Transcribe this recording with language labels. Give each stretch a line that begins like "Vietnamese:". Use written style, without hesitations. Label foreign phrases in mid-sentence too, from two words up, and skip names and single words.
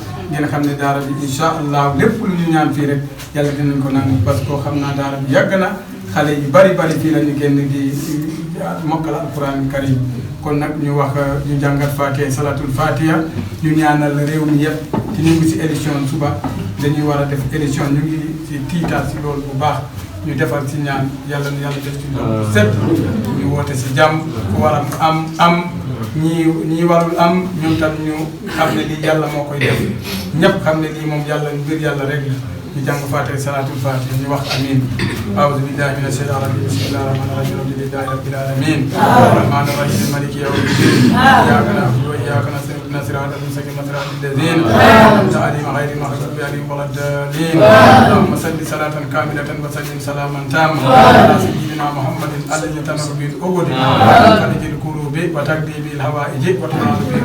Wolof: ngeen xam ne daara bi
Arabic: إن شاء الله
Wolof: lépp lu ñu ñaan fii rek yàlla dinañ ko naan
French: parce que
Wolof: xam naa daara bi yàgg na xale yi bari fii la ñu génn di mokkal
Arabic: القرآن الكريم
Wolof: kon nag ñu wax ñu jàngat Fatiha
Arabic: صلاة الفاتحة
Wolof: ñu ñaanal réew mi yëpp te ñu ngi si élection suba dañuy war a def élection ñu ngi si tiitaat si loolu bu baax ñu defal si ñaan yàlla na yàlla def ci loolu set ñu woote si jàmm ku war a am ñii warul am ñoom tam ñu xam ne lii yàlla moo koy def ñëpp xam ne lii moom yàlla mbir yàlla rek la ñu jàng Fatiha
Arabic: صلاة الفاتحة
Wolof: ñu wax amin
Arabic: أعوذ بالله من الشيطان الرجيم بسم الله الرحمن الرحيم الحمد لله رب العالمين الرحمن الرحيم مالك يوم الدين إياك نعبد وإياك نستعين اهدنا الصراط المستقيم صراط الذين أنعمت عليهم غير المغضوب عليهم ولا الضالين اللهم صل صلاة كاملة وسلم سلاما تاما على سيدنا محمد الذي تنحل به العقد و به وتقضي به الحوائج وتنال به